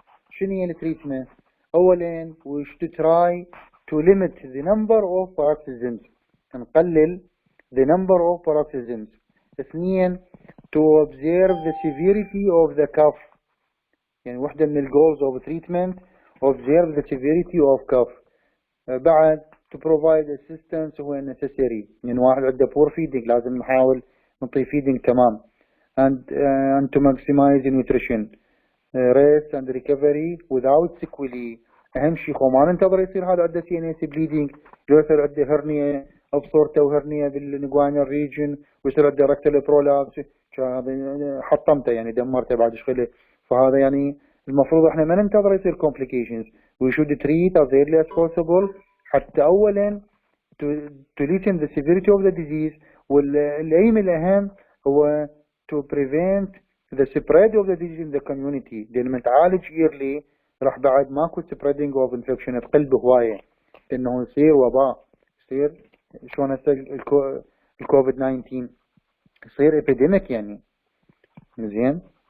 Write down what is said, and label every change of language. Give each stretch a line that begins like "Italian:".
Arabic: شنو هي التريتمنت؟ اولا
English: we should try to limit the number of paroxysms، نقلل the number of paroxysms. اثنين to observe the severity of the cough،
Arabic: يعني واحدة من
English: الجولز of treatment observe the severity of cough.
Arabic: بعد
English: to provide assistance when necessary،
Arabic: يعني واحد عنده poor feeding لازم نحاول نعطيه feeding تمام.
English: and to maximize nutrition rest and recovery without sequelae.
Arabic: اهم شيء خو ما ننتظر يصير هذا عنده سي ان اس بليدنج، لو يصير عنده هرنيا ابصورته وهرنيا بالنجوانيال ريجن ويصير عنده ركتال برولابس، هذا حطمته يعني دمرته بعد شغله. فهذا يعني المفروض احنا ما ننتظر يصير complications.
English: we should treat as early as possible
Arabic: حتى اولا
English: to lessen the severity of the disease.
Arabic: والايم الاهم هو
English: to prevent the spread of the disease in the community.
Arabic: لان من تعالج yearly راح بعد ماكو
English: spreading of infection
Arabic: تقل بهوايه، لانه يصير وباء، يصير شلون هسه الكوفيد 19 يصير epidemic يعني. زين.